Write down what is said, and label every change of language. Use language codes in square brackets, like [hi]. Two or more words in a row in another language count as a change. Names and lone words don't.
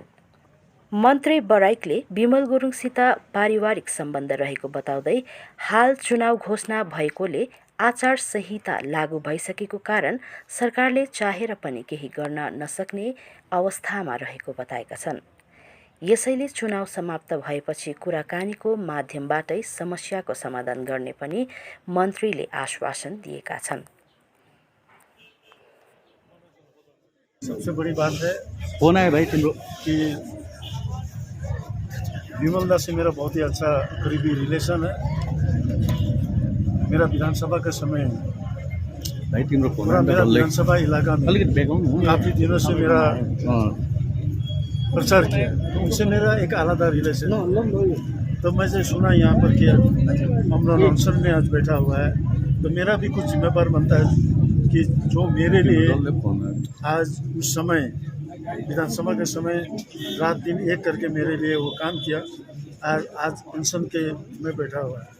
[ne] मन्त्री बराइकले विमल गुरुङसित पारिवारिक सम्बन्ध रहेको बताउँदै हाल चुनाव घोषणा भएकोले आचार संहिता लागू भइसकेको कारण सरकारले चाहेर पनि केही गर्न नसक्ने अवस्थामा रहेको बताएका छन्। यसैले चुनाव समाप्त भएपछि कुराकानीको माध्यमबाटै समस्याको समाधान गर्ने पनि मन्त्रीले आश्वासन दिएका छन्। [hi] सबसे बड़ी बात है होना है भाई तिम्रो कि विमल दा से मेरा बहुत ही अच्छा करीबी रिलेशन है। मेरा विधानसभा का समय [ne] भाइ तिम्रो फोन [hi] पूरा मेरा विधानसभा इलाका में [ne] अलिकति ब्याकग्राउन्ड [hi] काफ़ी दिनों से मेरा प्रचार किया, तो उनसे मेरा एक आलादा रिलेशन है। तो मैं जो सुना यहाँ पर कि अमरण अनशन में आज बैठा हुआ है, तो मेरा भी कुछ जिम्मेदार बनता है कि जो मेरे लिए आज उस समय विधानसभा के समय रात दिन एक करके मेरे लिए वो काम किया, आज अनशन के में बैठा हुआ है।